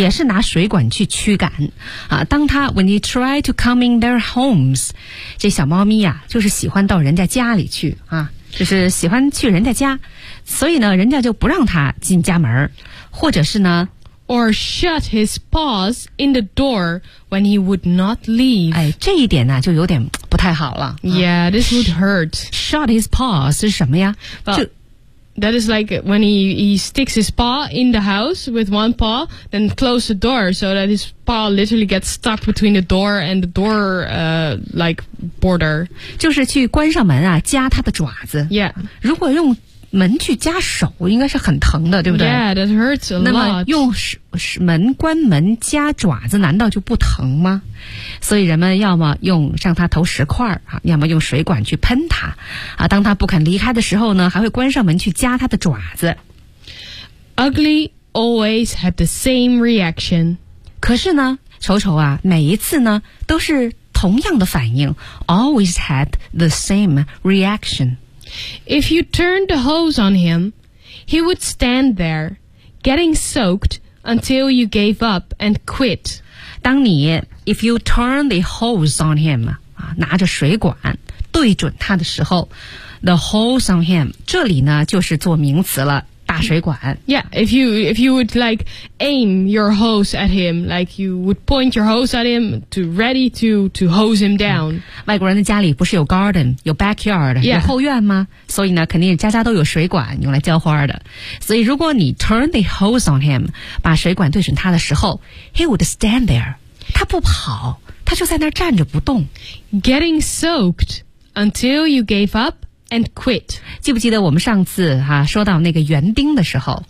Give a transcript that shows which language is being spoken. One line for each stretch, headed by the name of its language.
Chinese: 也是拿水管去驱赶。当他
English: when he tried to come in their homes,
Chinese: 这小猫咪啊，就是喜欢到人家家里去，就是喜欢去人家家，所以呢，人家就不让他进家门，或者是呢
English: or shut his paws in the door when he would not leave.
Chinese: 哎，这一点呢，就有点不太好了。
English: Yeah, this would hurt. Shut his paw
Chinese: 是什么呀？
English: That is like when he sticks his paw in the house with one paw, then close the door so that his paw literally gets stuck between the door and the door, like border.
Chinese: 就是去关上门啊，夹他的爪子。
English: Yeah.
Chinese: 如果用门去夹手，应该是很疼的，对不对？
English: Yeah, that hurts a lot.
Chinese: 那么用门关门夹爪子，难道就不疼吗？所以人们要么用向他投石块啊，要么用水管去喷他啊。当他不肯离开的时候呢，还会关上门去夹他的爪子。
English: Ugly always had the same reaction.
Chinese: 可是呢，丑丑啊，每一次呢都是同样的反应。
English: Always had the same reaction. If you turned the hose on him, he would stand there, getting soaked until you gave up and quit.
Chinese: 当你
English: if you turn the hose on him,
Chinese: 拿着水管对准他的时候
English: the hose on him,
Chinese: 这里呢就是做名词了大水管。
English: Yeah, if you would like aim your hose at him, like you would point your hose at him to ready to hose him down.
Chinese: 外国人的家里不是有 garden, 有 backyard,、
English: yeah.
Chinese: 有后院吗？所以呢肯定家家都有水管用来浇花的。所以如果你
English: turn the hose on him,
Chinese: 把水管对准他的时候
English: he would stand there.
Chinese: 他不跑，他就在那儿站着不动。
English: Getting soaked until you gave up and quit.
Chinese: 记不记得我们上次说到那个园丁的时候、